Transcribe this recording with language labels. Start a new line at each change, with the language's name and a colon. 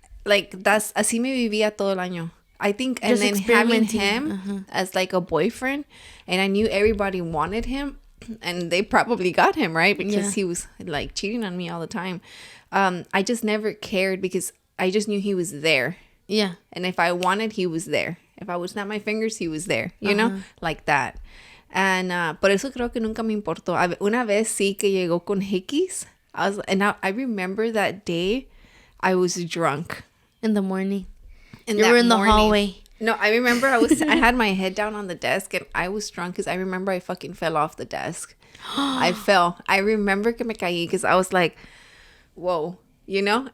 English: Like that's
Spanish: así me vivía todo el año.
English: I think, and then having him as like a boyfriend, and I knew everybody wanted him, and they probably got him, right? Because he was like cheating on me all the time. I just never cared because I just knew he was there. Yeah. And if I wanted, he was there. If I would snap my fingers, he was there, you know, like that.
Spanish: And por eso creo que nunca me importó. Una vez sí que llegó con hickeys.
English: I remember that day I was drunk. In the morning. You were in the hallway. No, I remember I had my head down on the desk and I was drunk because I remember I fucking fell off the desk. I fell. I remember
Spanish: que me caí
English: because I was like, whoa. you know?